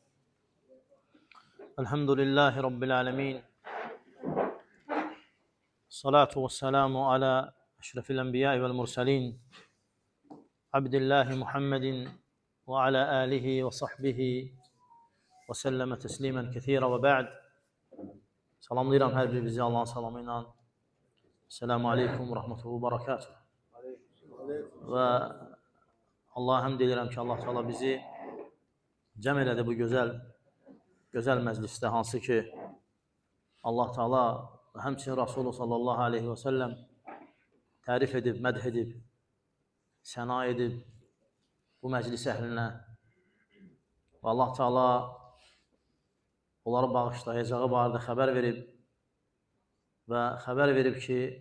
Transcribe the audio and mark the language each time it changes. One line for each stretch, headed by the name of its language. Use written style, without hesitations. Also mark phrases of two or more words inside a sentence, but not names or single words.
Arabic: الحمد لله رب العالمين، الصلاة والسلام على أشرف الأنبياء والمرسلين عبد الله محمد وعلى آله وصحبه وسلم تسليما كثيرا وبعد.
Azerbaijani: Salamlayıram hər birinizi Allahın salamı ilə.
Arabic: السلام عليكم ورحمته وبركاته.
Azerbaijani: Və Allah'a həmd edirəm ki, Allah Teala bizi cəm elədi bu gözəl məclisdə, hansı ki Allah Teala həmçinin Rasulü
Arabic: صلى الله عليه وسلم
Azerbaijani: tərif edib, mədh edib, səna edib bu məclis əhlinə və Allah Teala onları bağışlayacağı barədə xəbər verib və xəbər verib ki,